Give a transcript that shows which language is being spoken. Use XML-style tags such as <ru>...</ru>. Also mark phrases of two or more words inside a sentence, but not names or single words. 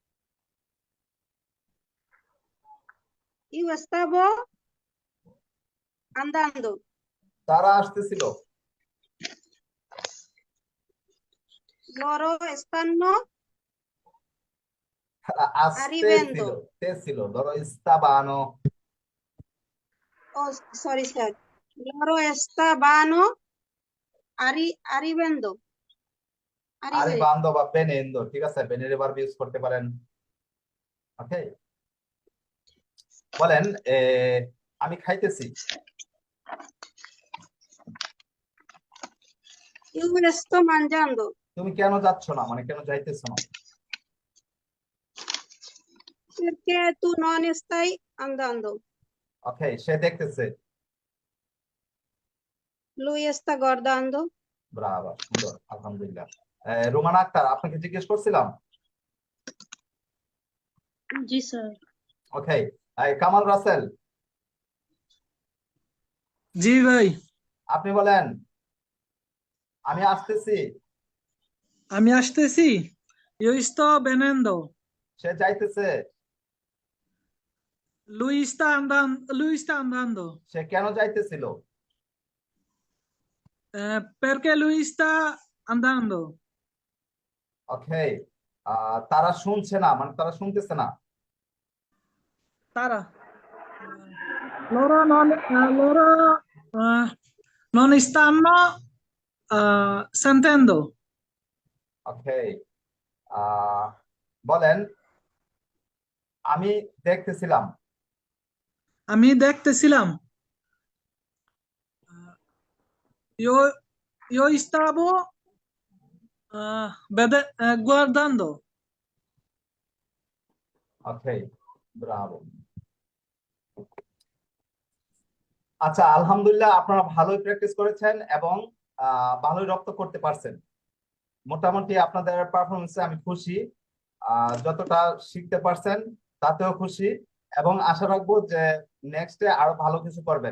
<es>Yo estaba andando.</es> <bn>তারা আসতেছিল।</bn> <it>Loro estando</it> <bn>তারা আসতেছিল,</bn> <it>arrivando.</it> <bn>তেছিল, ধরো ইস্তাবানো।</bn> <en>Oh, sorry sir.</en> <it>Loro estaban arrivando.</it> <bn>আরে</bn> <it>Arrivare.</it> <bn>বান্দো বা বেনেন্দো, ঠিক আছে, বেনের</bn> <en>verb use</en> <bn>করতে পারেন। ওকে, বলেন আমি খাইতেছি।</bn> <es>Yo estoy mangiando.</es> <bn>তুমি কেন যাচ্ছ না, মানে কেন যাইতেছ না?</bn> <it>Perché tu non stai andando?</it> <bn>ওকে, সে দেখতেছে।</bn> <it>Lui sta guardando.</it> <bn>ব্রাভো, সুন্দর, আলহামদুলিল্লাহ। রোমানা আক্তার, আপনাকে জিজ্ঞেস করছিলাম। জি স্যার। ওকে, কামাল রাসেল, জি ভাই, আপনি বলেন আমি আসতেছি। আমি আসতেছি।</bn> <es>Yo estoy veniendo.</es> <bn>সে যাইতেছে।</bn> <es>Lui está andando.</es> <bn>সে কেন যাইতেছিল?</bn> <it>Perché lui</it> <es>está andando.</es> <bn>ওকে, তারা শুনছে না, মানে তারা শুনতেছে না। Tara.</bn> <it>Loro non stanno sentendo.</it> <bn>ওকে, বলেন আমি দেখতেছিলাম। আমি দেখতেছিলাম।</bn> <it>Yo stavo guardando.</it> <bn>ওকে, ব্রাভো। আচ্ছা আলহামদুলিল্লাহ, আপনারা ভালোই প্র্যাকটিস করেছেন এবং ভালোই রপ্ত করতে পারছেন। মোটামুটি আপনাদের পারফরমেন্সে আমি খুশি। যতটা শিখতে পারছেন তাতেও খুশি, এবং আশা রাখবো যে নেক্সটে আরো ভালো কিছু করবেন।</bn>